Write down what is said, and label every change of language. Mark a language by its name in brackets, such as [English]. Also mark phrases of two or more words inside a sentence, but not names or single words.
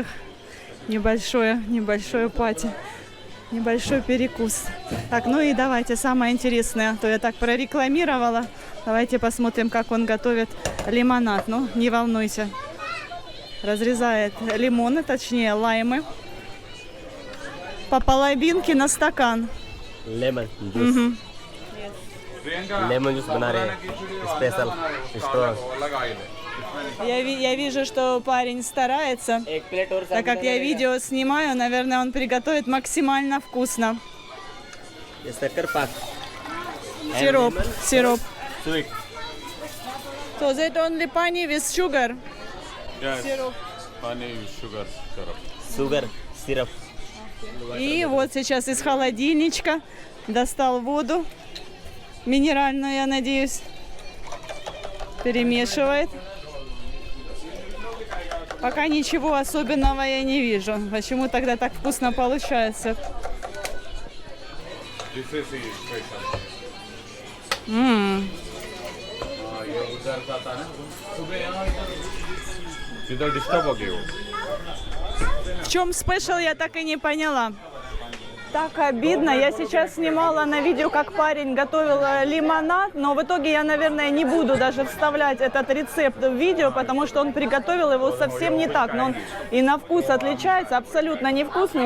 [Russian] Небольшое пати. Небольшой перекус. Так, ну и давайте самое интересное, то я так прорекламировала. Давайте посмотрим, как он готовит лимонад. Ну, не волнуйся. Разрезает лимоны, точнее лаймы. По половинке на стакан. [English] lemon juice lemon juice [Hindi] बना रहे हैं [English] special strong [Russian] Я вижу, что парень старается. [Hindi] एक प्लेट और [Russian] Так как я видео снимаю, наверное, он приготовит максимально вкусно. [Hindi] शक्कर पाक [Russian] Сироп. [English] स्वीट So that only pani with sugar. Yes. [Russian] Сироп. [English] Honey, sugar, syrup. Sugar, syrup. [Russian] И вот сейчас из холодильничка достал воду. Минеральную, я надеюсь. Перемешивает. Пока ничего особенного я не вижу. Почему тогда так вкусно получается? [English] This is the special. [Hindi] ये उधर का था ना सुबह यहाँ इधर डिस्टर्ब हो गए वो [Russian] В чем спешл, я так и не поняла. Так обидно. Я сейчас снимала на видео, как парень готовил лимонад, но в итоге я, наверное, не буду даже вставлять этот рецепт в видео, потому что он приготовил его совсем не так. Но он и на вкус отличается, абсолютно невкусный.